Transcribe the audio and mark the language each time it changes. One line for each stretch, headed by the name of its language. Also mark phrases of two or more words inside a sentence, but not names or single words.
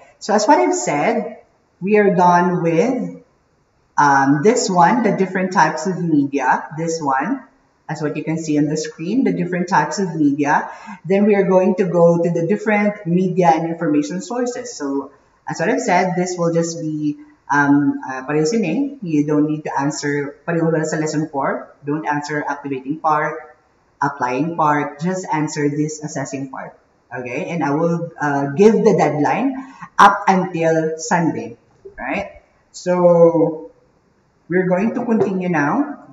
English: So as what I've said, we are done with this one, the different types of media. This one, as what you can see on the screen, the different types of media. Then we are going to go to the different media and information sources. So as what I've said, this will just be
Filipino: pareho sa
English: name. You don't need to answer
Filipino: pareho sa
English: lesson 4. Don't answer activating part, applying part. Just answer this assessing part. Okay, and I will give the deadline up until Sunday. Right? So we're going to continue now.